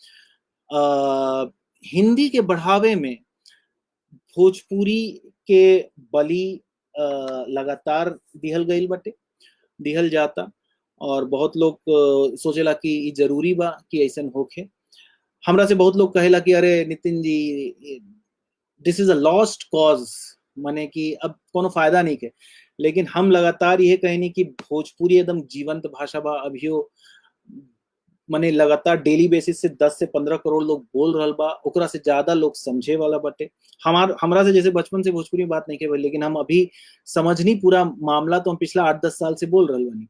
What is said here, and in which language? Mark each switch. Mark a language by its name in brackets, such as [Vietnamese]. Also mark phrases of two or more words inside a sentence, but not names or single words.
[Bhojpuri] हिंदी के बढ़ावे में भोजपुरी के बलि लगातार दिहल गईल बटे, दिहल जाता। और बहुत लोग सोचेला कि ई जरूरी बा कि ऐसा होखे। हमरा से बहुत लोग कहेला कि अरे नितिन जी [English] this is a lost cause, [Bhojpuri] माने कि अब कोनो फायदा नहीं के। लेकिन हम लगातार ये कहनी कि भोजपुरी एकदम जीवंत भाषा बा। अभियो माने लगातार [English] daily basis [Bhojpuri] से 10 से 15 करोड़ लोग बोल रहल बा, ओकरा से ज्यादा लोग समझे वाला बटे। हमरा से जैसे बचपन से भोजपुरी बात नहीं के, लेकिन हम अभी समझनी पूरा मामला तो हम पिछला 8-10 साल से बोल रहल बानी।